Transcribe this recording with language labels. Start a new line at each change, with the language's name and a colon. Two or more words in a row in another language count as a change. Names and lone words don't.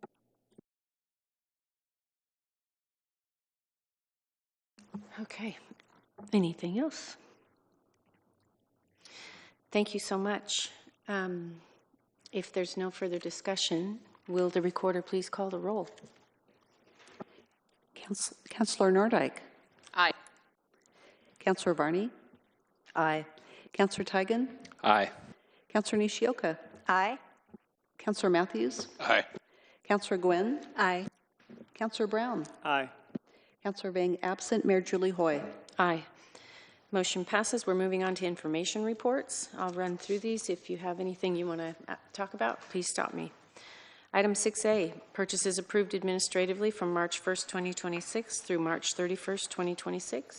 English: Okay. Anything else? Thank you so much. If there's no further discussion, will the recorder please call the roll? Councilor Nordyke. Aye. Councilor Varney. Aye. Councilor Tigan. Aye. Councilor Nishioka. Aye. Councilor Matthews. Aye. Councilor Gwynn. Aye. Councilor Brown. Aye. Councilor Vang absent. Mayor Julie Hoy. Aye. Motion passes. We're moving on to information reports. I'll run through these. If you have anything you want to talk about, please stop me. Item 6A, purchases approved administratively from March 1st, 2026 through March 31st, 2026.